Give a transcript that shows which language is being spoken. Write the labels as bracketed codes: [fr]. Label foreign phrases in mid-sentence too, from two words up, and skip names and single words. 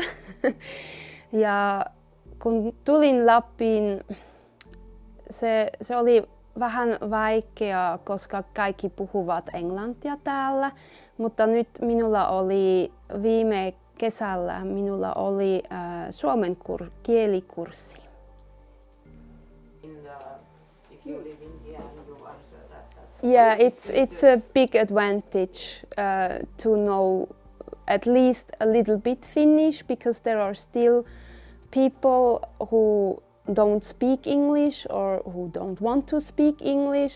[fi] Ja kun tulin Lapiin, se oli vähän vaikeaa, koska kaikki puhuvat englantia täällä, mutta nyt minulla oli viime kesällä suomen kielikurssi. [en] Yeah, it's a big advantage to know at least a little bit Finnish, because there are still people who don't speak English or who don't want to speak English.